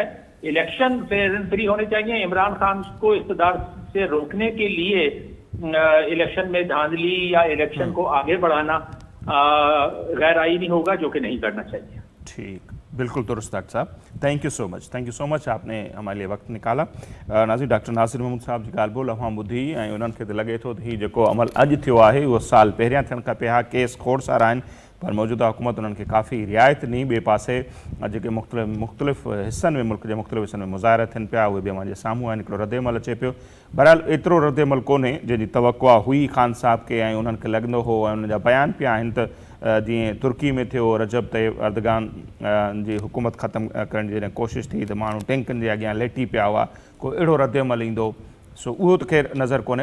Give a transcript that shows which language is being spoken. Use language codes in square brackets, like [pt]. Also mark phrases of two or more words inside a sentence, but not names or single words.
[ur] الیکشن [en] fair and free [ur] ہونے چاہیے. عمران خان کو اقتدار سے روکنے کے لیے الیکشن میں دھاندلی یا الیکشن کو آگے بڑھانا غیر آئینی ہوگا، جو کہ نہیں کرنا چاہیے. ٹھیک، بالکل درست ڈاکٹر صاحب. [en] thank you so much [ur] آپ نے ہمارے لیے وقت نکالا. [sd] ناظرین ڈاکٹر ناصر محمود صاحब जी ॻाल्हि ॿोल अवां ॿुधी ऐं उन्हनि खे त लॻे थो त हीउ जेको अमल अॼु थियो आहे उहो साल पहिरियां थियणु खपे हा. केस खोड़सार आहिनि पर मौजूदा हुकूमत उन्हनि खे काफ़ी रिआयत ॾिनी. ॿिए पासे जेके मुख़्तलिफ़ हिस्सनि में मुल्क जे मुख़्तलिफ़ हिस्सनि में मुज़ाहिरा थियनि पिया उहे बि अव्हां जे साम्हूं आहिनि. हिकिड़ो रद्द अमल अचे पियो. बहरहाल एतिरो रद्द अमल कोन्हे जंहिंजी तवक़ुआ हुई ख़ान साहब खे ऐं उन्हनि खे लॻंदो हो ऐं उन्हनि जा बयान पिया आहिनि त जीअं तुर्की में थियो रजब तय्यब अर्दगान जी हुकूमत ख़तमु करण जी जॾहिं कोशिशि थी त माण्हू टैंकनि जे अॻियां लेटी पिया हुआ, को अहिड़ो रद्द अमल ईंदो सो उहो त ख़ैर नज़र कोन्हे.